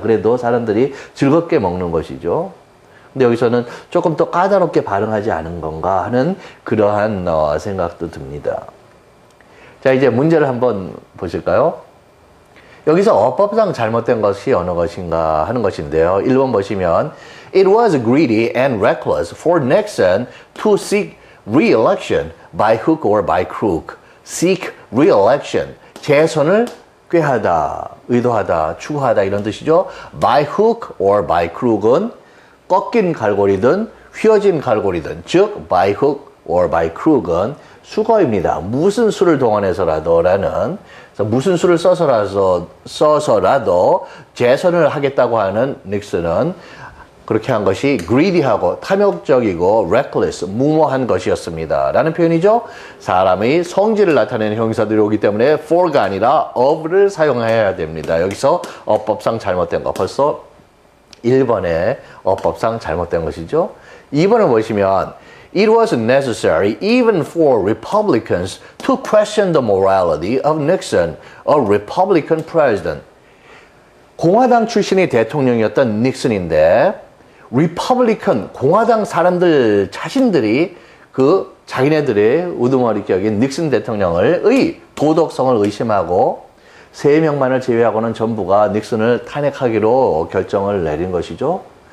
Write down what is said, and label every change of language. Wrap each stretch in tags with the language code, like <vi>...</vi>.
<ko>그래도 사람들이 즐겁게 먹는 것이죠. 근데 여기서는 조금 더 까다롭게 반응하지 않은 건가 하는 그러한 생각도 듭니다. 자, 이제 문제를 한번 보실까요? 여기서 어법상 잘못된 것이 어느 것인가 하는 것인데요. 1번 보시면</ko> <en>It was greedy and reckless for Nixon to seek re-election by hook or by crook.</en> <ko>seek re-election, 재선을 꾀하다, 의도하다, 추구하다 이런 뜻이죠. by hook or by crook은 꺾인 갈고리든 휘어진 갈고리든, 즉 by hook or by crook은 수거입니다. 무슨 수를 동원해서라도라는, 무슨 수를 써서라도 재선을 하겠다고 하는 닉슨은 그렇게 한 것이 greedy하고 탐욕적이고 reckless, 무모한 것이었습니다. 라는 표현이죠. 사람의 성질을 나타내는 형용사들이 오기 때문에 for가 아니라 of를 사용해야 됩니다. 여기서 어법상 잘못된 거, 벌써 1번에 어법상 잘못된 것이죠. 2번을 보시면</ko> <en>It was necessary even for Republicans to question the morality of Nixon, a Republican president.</en> <ko>공화당 출신의 대통령이었던 닉슨인데 리퍼블리컨, 공화당 사람들 자신들이 그 자기네들의 우두머리격인 닉슨 대통령의 도덕성을 의심하고 3명만을 제외하고는 전부가 닉슨을 탄핵하기로 결정을 내린 것이죠.</ko>